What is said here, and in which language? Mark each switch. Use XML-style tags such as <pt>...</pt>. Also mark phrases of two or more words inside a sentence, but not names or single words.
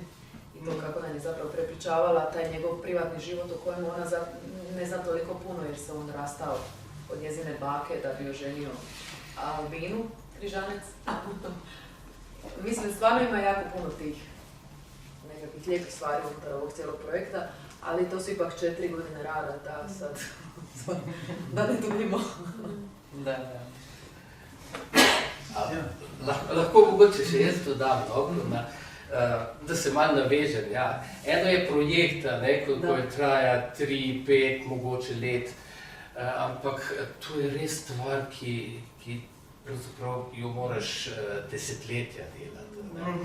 <hr>I to kako nam je zapravo prepričavala taj njegov privatni život o kojemu ona ne zna toliko puno jer se on rastao od njezine bake da bi oženio Albinu Križanec. Mislim, stvarno ima jako puno tih nekakvih lijepih stvari unutar ovog cijelog projekta, ali to su ipak 4 godine rada, da sad da ne dubimo. Da.</hr> <sl>Lahko mogoče še jaz dodam, da se malo navežem. Ja. Eno je projekt, ko traja 3, 5, mogoče let, ampak to je res stvar, ki pravzaprav jo moraš desetletja delati.</sl>